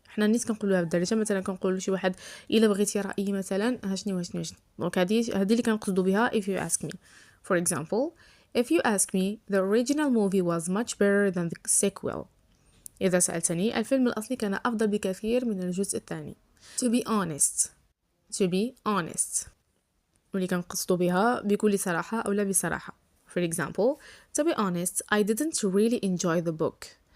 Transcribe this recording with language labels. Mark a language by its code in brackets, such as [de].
[ar] احنا نيت كنقولوها بالدارجة، مثلا كنقولوا شي واحد إلا بغيتي رأيي مثلا هاشني دونك هذه اللي كنقصدو بها [en] if you ask me. for example if you ask me the original movie was much better than the sequel. [ar] إذا سألتني الفيلم الأصلي كان أفضل بكثير من الجزء الثاني. [en] to be honest [ar] واللي كنقصدو بها بكل صراحة أو لا بصراحة. [en] for example to be honest I didn't really enjoy the book.